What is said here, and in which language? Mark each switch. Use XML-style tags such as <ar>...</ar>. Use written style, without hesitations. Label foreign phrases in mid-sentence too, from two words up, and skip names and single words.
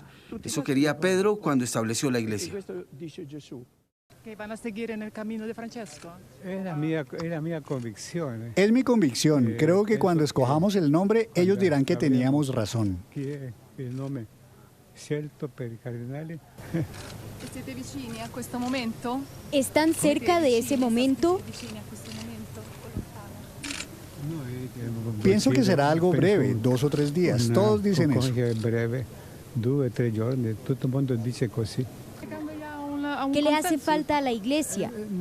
<es>Eso quería Pedro cuando estableció la Iglesia. ¿Que van a seguir en el camino de Francesco? Era mi convicción. Es mi convicción. Creo que cuando escojamos el nombre, ellos dirán que teníamos razón. El nombre cierto</es> <it>per i cardinali. ¿Siete vicini a questo momento?</it> <es>¿Están cerca de ese momento? Pienso que será algo breve, 2 o 3 días. Todos dicen eso.</es> <it>Breve, 2 o 3 giorni,</it> <es>todo el mundo dice así. ¿Qué le hace falta a la iglesia?</es>